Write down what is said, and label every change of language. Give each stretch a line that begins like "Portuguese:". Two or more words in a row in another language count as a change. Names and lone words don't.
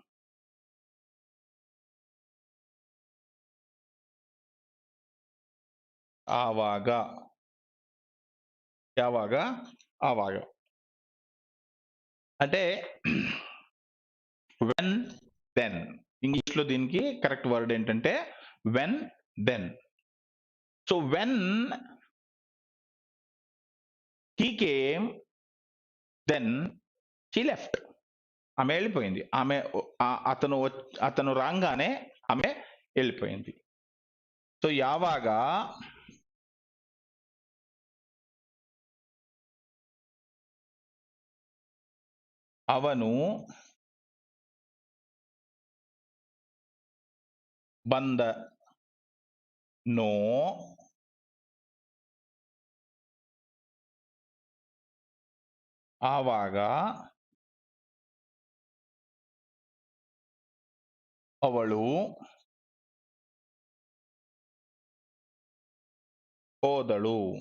Kannada: ಆವಾಗ, ಯಾವಾಗ, ಆವಾಗ
Telugu: అంటే
English: when then.
Telugu: ఇంగ్లీష్ లో దీనికి కరెక్ట్ వర్డ్ ఏంటంటే
English: when then. so when he came then she left.
Telugu: ఆమె వెళ్ళిపోయింది, ఆమె అతను రాగానే ఆమె వెళ్ళిపోయింది.
Kannada: సో ಯಾವಾಗ ಅವನು ಬಂದನೋ ಆವಾಗ ಅವಳು ಹೋದಳು.